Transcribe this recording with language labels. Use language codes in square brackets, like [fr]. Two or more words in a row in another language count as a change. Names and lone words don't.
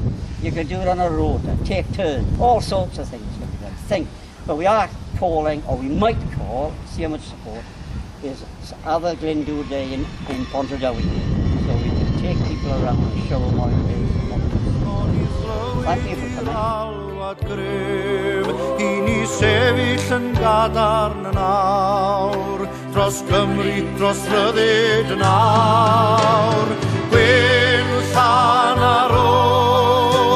[en] You can do it on a road, take turns, all sorts of things can be done. Think. But we are calling, or we might call, see how much support, is other Glendood Day in Pontardawe. So we can take people around and show them what it is. Thank you for coming. [cy] I ni sefyll yn gadarn nawr, dros Gymru, dros ryddid nawr, gwyn llan ar ôl.